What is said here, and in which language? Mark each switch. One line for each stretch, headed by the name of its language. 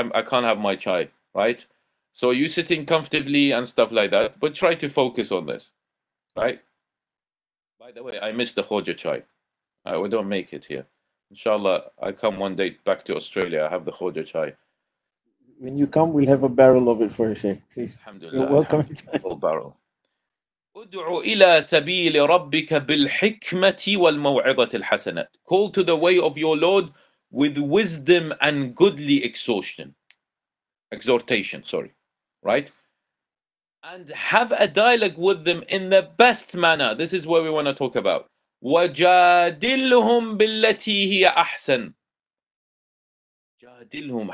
English: I can't have my chai, right? So you sitting comfortably and stuff like that, but try to focus on this, right? By the way, I missed the Khoja chai. We don't make it here. Inshallah, I come one day back to Australia. I have the Khoja chai. When you come, we'll have a barrel of it for you, Sheikh. Please. Alhamdulillah. You're welcome. Full barrel.
Arabic: ادع إلى سبيل ربك بالحكمة والموعظة الحسنة.
English: Call to the way of your Lord with wisdom and goodly exhortation, sorry, right? And have a dialogue with them in the best manner. This is where we want to talk about.
Arabic: وَجَادِلْهُمْ بِالَّتِي هِيَ أَحْسَنُ. جادلهم.